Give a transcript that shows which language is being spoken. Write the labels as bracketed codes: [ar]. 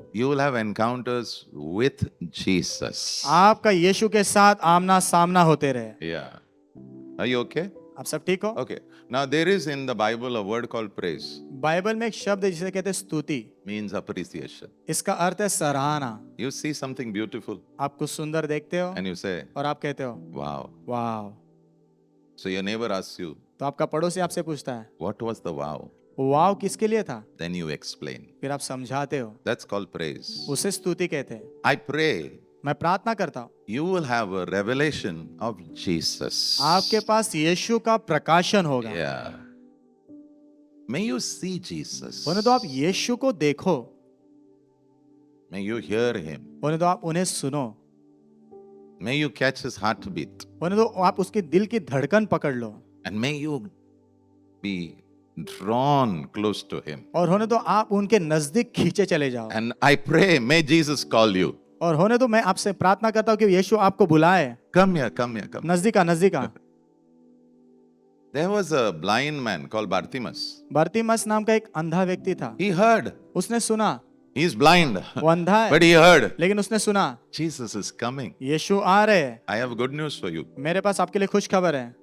[en] You will have encounters with Jesus. [hi] आपका यीशु के साथ आमना सामना होते रहे। [en] Yeah. Are you okay? [hi] आप सब ठीक हो? [en] Okay. Now there is in the Bible a word called praise. [hi] Bible में एक शब्द है जिसे कहते हैं स्तुति। [en] Means appreciation. [hi] इसका अर्थ है सराहना। [en] You see something beautiful [hi] आप कुछ सुंदर देखते हो [en] and you say, [hi] और आप कहते हो [en] wow. [hi] Wow. [en] So your neighbor asks you, [hi] तो आपका पड़ोसी आपसे पूछता है [en] what was the wow? [hi] वाव किसके लिए था? [en] Then you explain. [hi] फिर आप समझाते हो, [en] That's called praise. [hi] उसे स्तुति कहते हैं। [en] I pray [hi] मैं प्रार्थना करता हूँ [en] you will have a revelation of Jesus. [hi] आपके पास यीशु का प्रकाशन होगा। [en] Yeah. May you see Jesus. [hi] उन्हें तो आप यीशु को देखो, [en] May you hear him. [hi] उन्हें तो आप उन्हें सुनो, [en] May you catch his heartbeat. [hi] उन्हें तो आप उसके दिल की धड़कन पकड़ लो, [en] And may you be drawn close to him. [hi] और होने तो आप उनके नजदीक खींचे चले जाओ। [en] And I pray, may Jesus call you. [hi] और होने तो मैं आपसे प्रार्थना करता हूँ कि यीशु आपको बुलाए। [en] Come here, come here, come. [hi] नजदीक आ, नजदीक आ। [en] There was a blind man called Bartimaeus. [hi] बर्तिमस नाम का एक अंधा व्यक्ति था। [en] He heard. [hi] उसने सुना, [en] He's blind. [hi] वो अंधा है, [en] But he heard. [hi] लेकिन उसने सुना [en] Jesus is coming. [hi] यीशु आ रहे हैं। [en] I have good news for you. [hi] मेरे पास आपके लिए खुश खबर है।